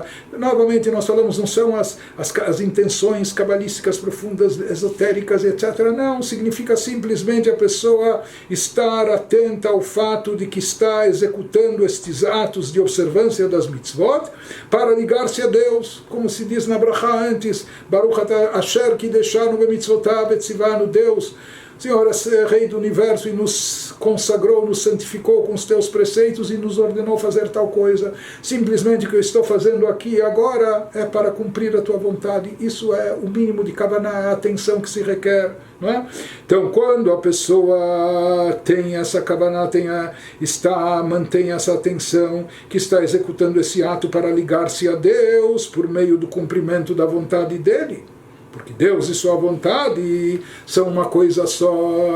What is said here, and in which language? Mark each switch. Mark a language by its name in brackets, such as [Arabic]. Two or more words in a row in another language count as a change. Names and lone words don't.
[Portuguese] Novamente, nós falamos, não são as intenções cabalísticas profundas, esotéricas, etc. Não, significa simplesmente a pessoa estar atenta ao fato de que está executando estes atos de observância das mitzvot para ligar-se a Deus, como se diz na Brachá antes, [Hebrew] ברוך אשר קדשנו במצותיו וצונו, [Portuguese] Deus, O Senhor é Rei do Universo e nos consagrou, nos santificou com os teus preceitos e nos ordenou fazer tal coisa. Simplesmente o que eu estou fazendo aqui agora é para cumprir a tua vontade. Isso é o mínimo de Kavaná, a atenção que se requer. Não é? Então, quando a pessoa tem essa Kavaná, mantém essa atenção, que está executando esse ato para ligar-se a Deus por meio do cumprimento da vontade dele, porque Deus e sua vontade são uma coisa só.